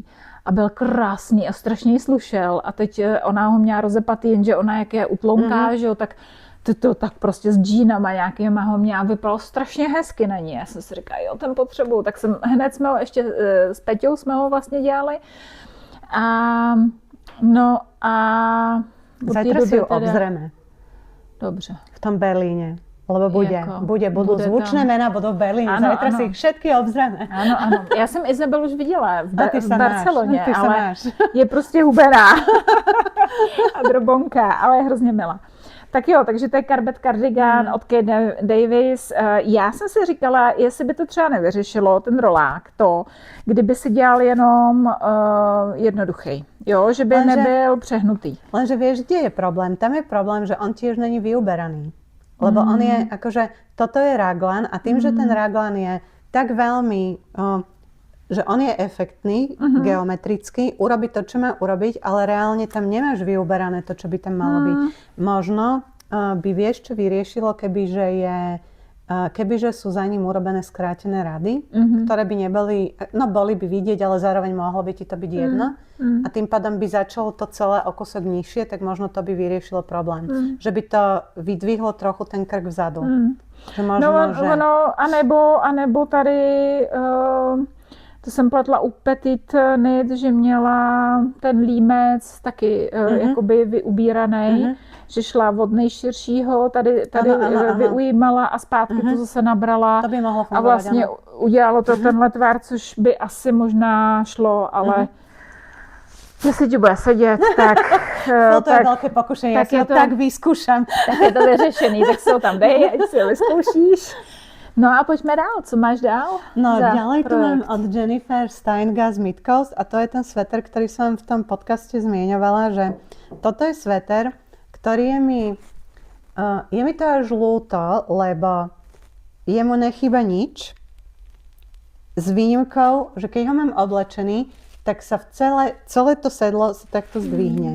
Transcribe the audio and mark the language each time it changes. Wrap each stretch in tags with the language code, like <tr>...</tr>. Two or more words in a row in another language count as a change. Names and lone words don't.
<cs>A byl krásný a strašně jí slušel. A teď ona ho měla rozepatý, jenže ona jak je utlonká, že jo, tak to tak prostě s džínama nějakýma ho měla, vypadalo strašně hezky na ní. Já jsem si říkala, jo, ten potřebuju. Tak hned jsme ho ještě s Peťou jsme ho vlastně dělali.</cs> <sk>A zajtra si ho obzrieme.</sk> <cs>Dobře.</cs> <sk>V tom Berlíne. Lebo budú zvučné mená, budú v Berlíne. Zajtra si ich všetky obzrieme.</sk> <cs>Ano. Já jsem Izabel už viděla v Barceloně, ale máš. Je prostě hubená a drobonká, ale je hrozně milá. Tak jo, takže to je Karbet Cardigan od Kate Davis. Já jsem si říkala, jestli by to třeba nevyřešilo, ten rolák, kdyby si dělal jenom jednoduchý. Jo, že by nebyl přehnutý.</cs> <sk>Lenže vieš, kde je problém? Tam je problém, že on tiež není vyuberaný. Lebo on je, akože, toto je raglan a tým, že ten raglan je tak veľmi, že on je efektný, geometrický, urobí to, čo má urobiť, ale reálne tam nemáš vyuberané to, čo by tam malo byť. Možno by vieš, čo vyriešilo, kebyže sú za ním urobené skrátené rady, ktoré by neboli, boli by vidieť, ale zároveň mohlo by ti to byť jedno. A tým pádom by začalo to celé o kúsok nižšie, tak možno to by vyriešilo problém. Že by to vydvihlo trochu ten krk vzadu. Že možno,</sk> <cs>anebo tady... To jsem pletla u Petit Knit, že měla ten límec taky jakoby vyubíraný, že šla od nejširšího, tady vyujímala a zpátky to zase nabrala. To by mohlo fungovat, a vlastně udělalo to tenhle tvar, což by asi možná šlo, ale jestli ti bude sedět, tak... To je velké pokušení, já si to tak vyzkouším. Tak je to vyřešený, tak si ho tam dej, ať si ho vyzkoušíš. No a pojďme dál, co máš dál?</cs> <sk>No ďalej tu mám od Jennifer Steingas Midcoast a to je ten sveter, ktorý som v tom podcaste zmieňovala, že toto je sveter, ktorý je mi to až ľúto, lebo jemu nechýba nič, s výnimkou, že keď ho mám oblečený, tak sa celé to sedlo sa takto zdvihne.</sk>